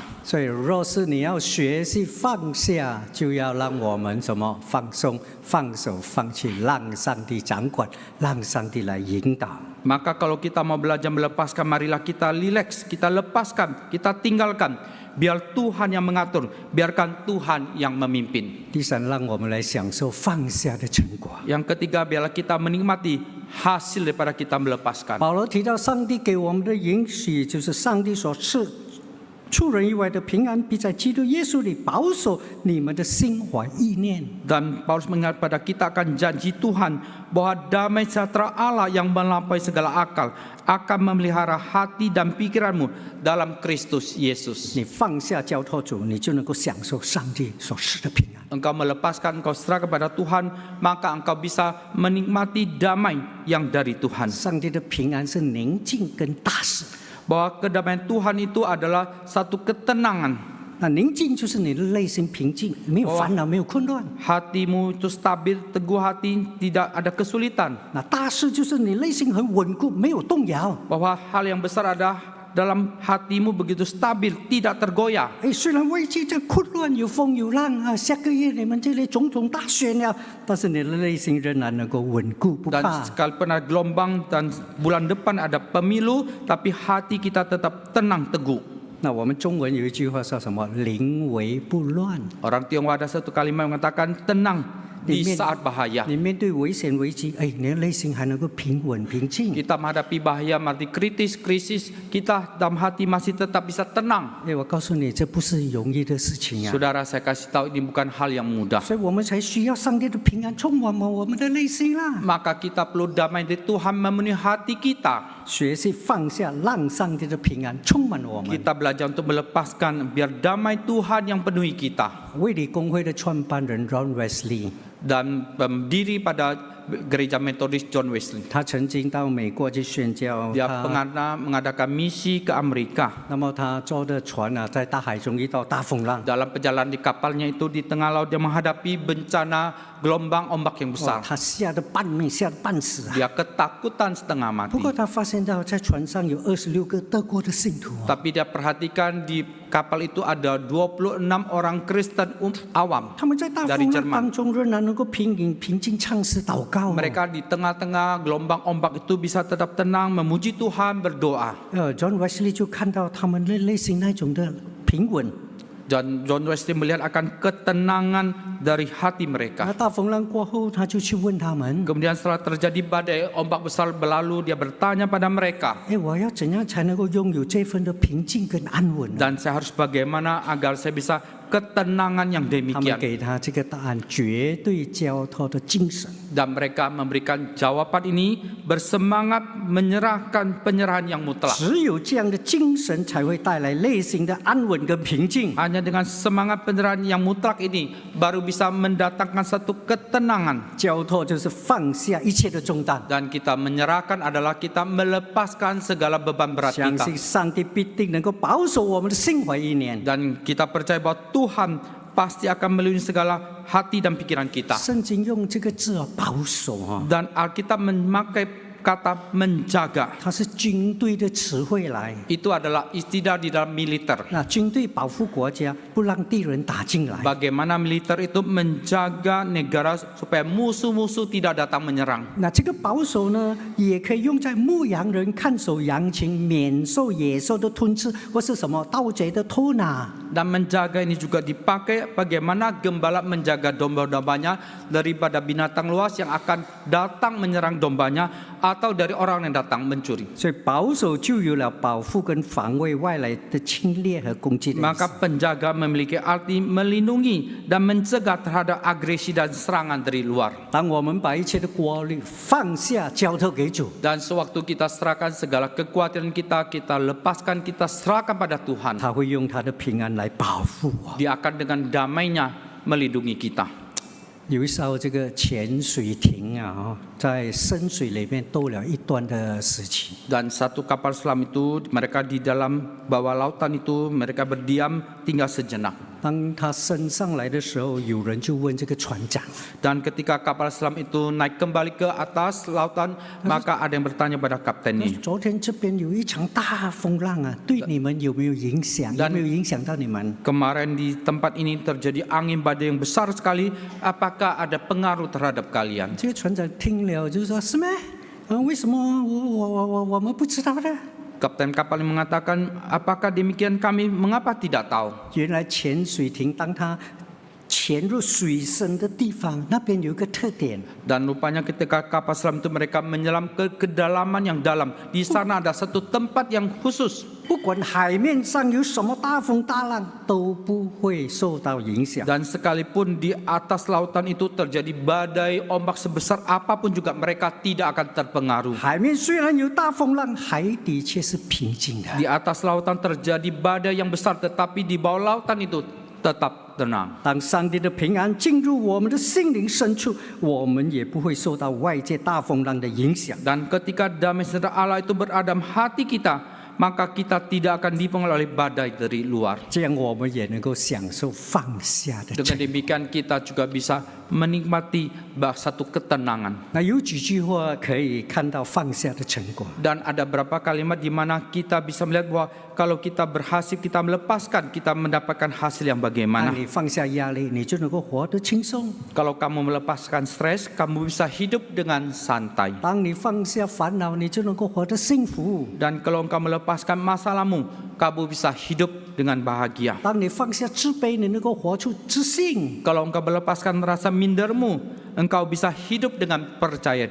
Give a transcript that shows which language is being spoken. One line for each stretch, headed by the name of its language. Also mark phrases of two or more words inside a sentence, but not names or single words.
Chinese: 所以，若是你要学习放下，就要让我们什么放松、放手、放弃，让上帝掌管，让上帝来引导。
Indonesian: Maka kalau kita mau belajar melepaskan, marilah kita rileks, kita lepaskan, kita tinggalkan. Biar Tuhan yang mengatur, biarkan Tuhan yang memimpin.
Chinese: 第三，让我们来享受放下的成果。
Indonesian: Yang ketiga, biarlah kita menikmati hasil daripada kita melepaskan.
Chinese: 保罗提到，上帝给我们的允许，就是上帝所赐出人意外的平安，必在基督耶稣里保守你们的心怀意念。
Indonesian: Dan Paulus mengingat pada kita akan janji Tuhan bahwa damai sejahtera Allah yang melampaui segala akal akan memelihara hati dan pikiranmu dalam Kristus Yesus.
Chinese: 你放下交托主，你就能够享受上帝所赐的平安。
Indonesian: Engkau melepaskan, engkau serah kepada Tuhan, maka engkau bisa menikmati damai yang dari Tuhan.
Chinese: 上帝的平安是宁静跟大喜。
Indonesian: Bahwa kedamaian Tuhan itu adalah satu ketenangan.
Chinese: 那宁静就是你的内心平静，没有烦恼，没有混乱。
Indonesian: hatimu itu stabil, teguh hati, tidak ada kesulitan.
Chinese: 那大事就是你内心很稳固，没有动摇。
Indonesian: Bahwa hal yang besar ada dalam hatimu begitu stabil, tidak tergoyah.
Chinese: 虽然危机这混乱有风有浪啊，下个月你们这里种种大选了，但是你的内心仍然能够稳固不
Indonesian: Dan
Chinese: 怕。
Indonesian: sekalipun ada gelombang dan bulan depan ada pemilu, tapi hati kita tetap tenang teguh.
Chinese: 那我们中文有一句话叫什么？临危不乱。
Indonesian: Orang Tionghoa ada satu kalimat yang mengatakan tenang di saat bahaya.
Chinese: 你面对危险危机，你的内心还能够平稳平静。
Indonesian: Kita menghadapi bahaya, menghadapi krisis, kita dalam hati masih tetap bisa tenang.
Chinese: 我告诉你，这不是容易的事情啊。
Indonesian: Saudara, saya kasih tahu ini bukan hal yang mudah.
Chinese: 所以我们才需要上帝的平安充满我们的内心啦。
Indonesian: Maka kita perlu damai dari Tuhan memenuhi hati kita.
Chinese: 学习放下，让上帝的平安充满我们。
Indonesian: Kita belajar untuk melepaskan biar damai Tuhan yang penuhi kita.
Chinese: 卫理公会的创办人 Ron Wesley，
Indonesian: Dan pendiri pada gereja Metodis John Wesley.
Chinese: 他曾经到美国去宣教，
Indonesian: Dia pernah mengadakan misi ke Amerika.
Chinese: 那么他坐的船啊，在大海中遇到大风浪，
Indonesian: Dalam perjalanan di kapalnya itu di tengah laut dia menghadapi bencana gelombang ombak yang 哇 besar.
Chinese: 他吓得半命，吓得半死啊。
Indonesian: Dia ketakutan setengah
Chinese: 不
Indonesian: mati.
Chinese: 过他发现到在船上有26个德国的信徒啊，
Indonesian: Tapi dia perhatikan di kapal itu ada 26 orang Kristen awam.
Chinese: 他们在大
Indonesian: Dari
Chinese: 风浪
Indonesian: Jerman.
Chinese: 当中仍然能够平静唱诗祷告、哦。
Indonesian: Mereka di tengah-tengah gelombang ombak itu bisa tetap tenang, memuji Tuhan, berdoa.
Chinese: John Wesley 就看到他们的内心那种的平稳。
Indonesian: Dan John Wesley melihat akan ketenangan dari hati
Chinese: 那
Indonesian: mereka.
Chinese: 大风浪过后，他就去问他们
Indonesian: Kemudian setelah terjadi badai ombak besar berlalu, dia bertanya pada mereka,
Chinese: 我要怎样才能够拥有这份的平静跟安稳呢？
Indonesian: dan saya harus bagaimana agar saya bisa ketenangan yang
Chinese: 他们
Indonesian: demikian.
Chinese: 给他这个答案：绝对交托的精神。
Indonesian: Dan mereka memberikan jawaban ini bersemangat menyerahkan penyerahan yang mutlak.
Chinese: 只有这样的精神，才会带来内心的安稳跟平静。
Indonesian: Hanya dengan semangat penyerahan yang mutlak ini baru bisa mendatangkan satu ketenangan.
Chinese: 交托就是放下一切的重担，
Indonesian: Dan kita menyerahkan adalah kita melepaskan segala beban berat
Chinese: 相
Indonesian: kita.
Chinese: 信上帝必定能够保守我们的心怀意念。
Indonesian: Dan kita percaya bahwa Tuhan pasti akan melindungi segala hati dan pikiran kita.
Chinese: 圣经用这个字保守啊，
Indonesian: Dan Alkitab memakai kata menjaga.
Chinese: 它是军队的词汇来。
Indonesian: Itu adalah istilah di dalam militer.
Chinese: 那军队保护国家，不让敌人打进来。
Indonesian: Bagaimana militer itu menjaga negara supaya musuh-musuh tidak datang menyerang.
Chinese: 那这个保守呢，也可以用在牧羊人看守羊群，免受野兽的吞吃，或是什么盗贼的偷拿。
Indonesian: Dan menjaga ini juga dipakai bagaimana gembala menjaga domba-dombanya daripada binatang luas yang akan datang menyerang dombanya atau dari orang yang datang mencuri.
Chinese: 所以保守就有了保护跟防卫外来的侵略和攻击的意
Indonesian: Maka
Chinese: 思。
Indonesian: penjaga memiliki arti melindungi dan mencegah terhadap agresi dan serangan dari luar.
Chinese: 当我们把一切的国力放下，交托给主，
Indonesian: Dan sewaktu kita serahkan segala kekhawatiran kita, kita lepaskan, kita serahkan pada Tuhan.
Chinese: 他会用他的平安来保护我。
Indonesian: Dia akan dengan damainya melindungi kita.
Chinese: 有一艘这个潜水艇啊，在深水里面兜了一段的时期。
Indonesian: Dan satu kapal selam itu, mereka di dalam bawah lautan itu, mereka berdiam tinggal sejenak.
Chinese: 当他升上来的时候，有人就问这个船长
Indonesian: Dan ketika kapal selam itu naik kembali ke atas lautan, maka ada yang bertanya pada：“ kaptennya,
Chinese: 昨天这边有一场大风浪啊，对你们有没有影响？有没有影响到你们？”
Indonesian: kemarin di tempat ini terjadi angin badai yang besar sekali, apakah ada pengaruh terhadap kalian?
Chinese: 这个船长听了就说：“是吗？为什么我们不知道呢？”
Indonesian: Kapten kapal yang mengatakan, apakah demikian kami mengapa tidak tahu?
Chinese: 原来潜水艇当它潜入水深的地方，那边有一个特点，
Indonesian: Dan rupanya ketika kapal selam itu mereka menyelam ke kedalaman yang dalam. Di sana ada satu tempat yang khusus.
Chinese: 不管海面上有什么大风大浪，都不会受到影响。
Indonesian: Dan sekalipun di atas lautan itu terjadi badai ombak sebesar apapun juga mereka tidak akan terpengaruh.
Chinese: 海面虽然有大风浪，海底却是平静的。
Indonesian: Di atas lautan terjadi badai yang besar, tetapi di bawah lautan itu tetap tenang.
Chinese: 当上帝的平安进入我们的心灵深处，我们也不会受到外界大风浪的影响。
Indonesian: Dan ketika damai sejahtera Allah itu berada dalam hati kita, maka kita tidak akan dipengaruhi oleh badai dari luar.
Chinese: 这样我们也能够享受放下的
Indonesian: Dengan
Chinese: 成。
Indonesian: demikian kita juga bisa menikmati satu ketenangan.
Chinese: 那有几句话可以看到放下的成果。
Indonesian: Dan ada beberapa kalimat di mana kita bisa melihat bahwa kalau kita berhasil, kita melepaskan, kita mendapatkan hasil yang
Chinese: 当
Indonesian: bagaimana.
Chinese: 你放下压力，你就能够活得轻松；
Indonesian: Kalau kamu melepaskan stres, kamu bisa hidup dengan santai.
Chinese: 当你放下烦恼，你就能够活得幸福；
Indonesian: Dan kalau engkau melepaskan masalahmu, kamu bisa hidup dengan bahagia.
Chinese: 当你放下自卑，你能够活出自信；
Indonesian: Kalau engkau melepaskan rasa mindermu, engkau bisa hidup dengan percaya